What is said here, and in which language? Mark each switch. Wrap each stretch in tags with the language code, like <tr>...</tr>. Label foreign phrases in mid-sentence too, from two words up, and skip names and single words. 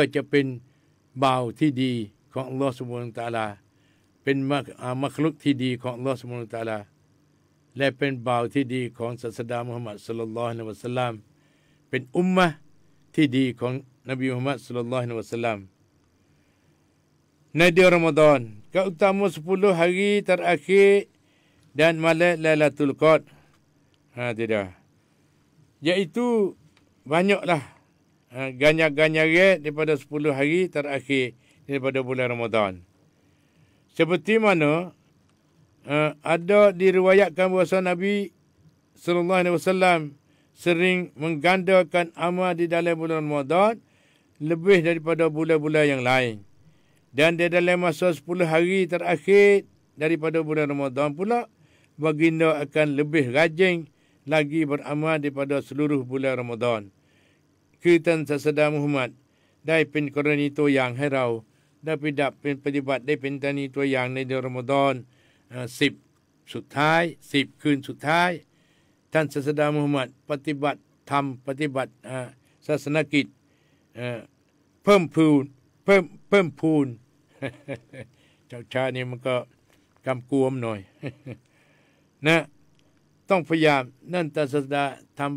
<th>จะเป็นบ่าวที่ดีของอัลลอฮ์</th> <ar>سبحانه وتعالى</ar> <th>เป็นมักลุกที่ดีของอัลลอฮ์</th> <ar>سبحانه وتعالى</ar> <th>และเป็นบ่าวที่ดีของศาสดามุฮัมมัด</th> <ar>صلى الله عليه وسلم</ar> <th>เป็นอุมมะห์ที่ดีของนบีมุฮัมมัด</th> <ar>صلى الله عليه وسلم</ar> <th>ในเดือนรอมฎอน</th> <ms>keutamaan 10 hari terakhir dan malam Lailatul Qadar tidak iaitu banyaklah ganjar-ganjar daripada 10 hari terakhir daripada bulan Ramadan seperti mana ada diriwayatkan bahawa Nabi</ms> <ar>صلى الله عليه وسلم</ar> <ms>sering menggandakan amal di dalam bulan Ramadan lebih daripada bulan-bulan yang lain. Dan di dalam masa 10 hari terakhir daripada bulan Ramadan pula baginda akan lebih rajin lagi beramal daripada seluruh bulan Ramadan.</ms> <th>คือท่านศาสดามุฮัมมัดได้เป็นกรณีตัวอย่างให้เราได้เป็นปฏิบัติได้เป็นกรณีตัวอย่างในเดือนรอมฎอน10สุดท้าย10คืนสุดท้ายท่านศาสดามุ ฮัมมัดปฏิบัติธรรมปฏิบัติศาสนกิจเพิ่มพูน เจ้าชานี่มันก็กำกวมหน่อย นะต้องพยายามนั่นศาสดาทำ</th>